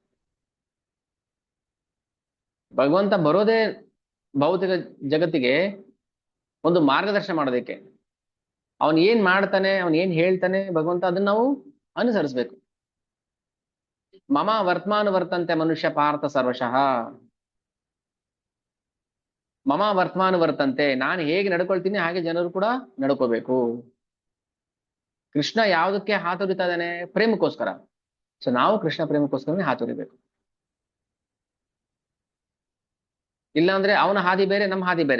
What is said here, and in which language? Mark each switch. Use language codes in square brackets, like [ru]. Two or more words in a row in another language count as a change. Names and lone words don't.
[kn] ಭಗವಂತ ಬರೋದೇ ಭೌತಿಕ ಜಗತ್ತಿಗೆ ಒಂದು ಮಾರ್ಗದರ್ಶನ ಮಾಡೋದಕ್ಕೆ. ಅವನ್ ಏನ್ ಮಾಡ್ತಾನೆ, ಅವನ್ ಏನ್ ಹೇಳ್ತಾನೆ ಭಗವಂತ, ಅದನ್ನ ನಾವು ಅನುಸರಿಸ್ಬೇಕು. [sa] ಮಮ ವರ್ತಮಾನ ವರ್ತಂತೆ ಮನುಷ್ಯ ಪಾರ್ಥ ಸರ್ವಶಃ. ಮಮ ವರ್ತಮಾನ ವರ್ತಂತೆ, [kn] ನಾನು ಹೇಗೆ ನಡ್ಕೊಳ್ತೀನಿ ಹಾಗೆ ಜನರು ಕೂಡ ನಡ್ಕೋಬೇಕು. ಕೃಷ್ಣ ಯಾವುದಕ್ಕೆ ಹಾತೊರಿತಾ ಇದ್ದಾನೆ? ಪ್ರೇಮಕ್ಕೋಸ್ಕರ. ಸೊ ನಾವು ಕೃಷ್ಣ ಪ್ರೇಮಕ್ಕೋಸ್ಕರನೇ ಹಾತೊರಿಬೇಕು. ಇಲ್ಲಾಂದ್ರೆ ಅವನ ಹಾದಿ ಬೇರೆ, ನಮ್ಮ ಹಾದಿ ಬೇರೆ.